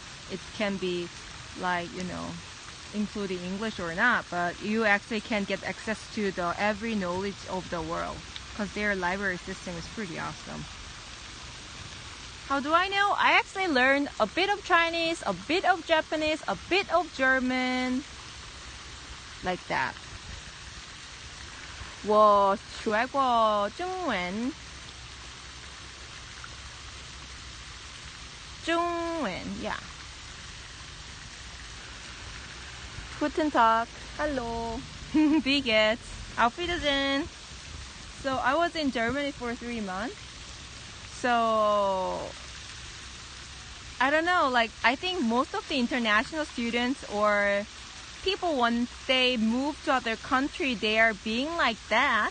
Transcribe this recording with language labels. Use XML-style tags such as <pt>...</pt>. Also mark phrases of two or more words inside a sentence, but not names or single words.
<en>It can be like, you know, including English or not, but you actually can get access to the every knowledge of the world because their library system is pretty awesome. How do I know? I actually learned a bit of Chinese, a bit of Japanese, a bit of German, like that.</en> <zh>我学过中文 Zhongwen, yeah.</zh> <de>Guten Tag. Hello. Wie geht's? Auf Wiedersehen.</de> <en>So I was in Germany for 3 months. So I don't know, like I think most of the international students or people when they move to other country, they are being like that.</en>